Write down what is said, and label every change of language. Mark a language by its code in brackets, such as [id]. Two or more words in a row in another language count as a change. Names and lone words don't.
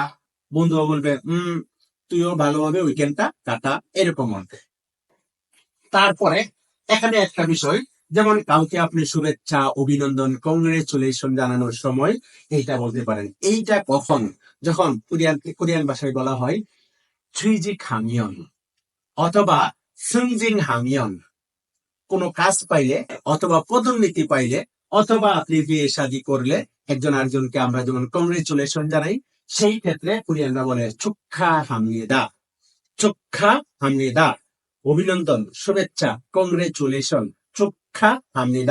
[bn] বন্ধুও বলবে তুইও ভালোভাবে উইকেন্ডটা কাটা, এরকম অর্থে। তারপরে এখানে একটা বিষয়, যেমন কাউকে আপনি শুভেচ্ছা, অভিনন্দন, কংগ্রেচুলেশন জানানোর সময় এইটা বলতে পারেন। এইটা কখন? যখন কোরিয়ান ভাষায় বলা হয় [ko] 취직 하면 [bn] অথবা [ko] 승진 하면, [bn] কোনো কাজ পাইলে অথবা পদোন্নতি পাইলে অথবা আপনি বিয়ে শাদী করলে একজন আরেকজনকে আমরা যেমন কংগ্রেচুলেশন জানাই, সেই ক্ষেত্রে কোরিয়ানরা বলে [ko] 축하합니다, 축하합니다। [bn] অভিনন্দন, শুভেচ্ছা, কংগ্রেচুলেশন, 축하합니다।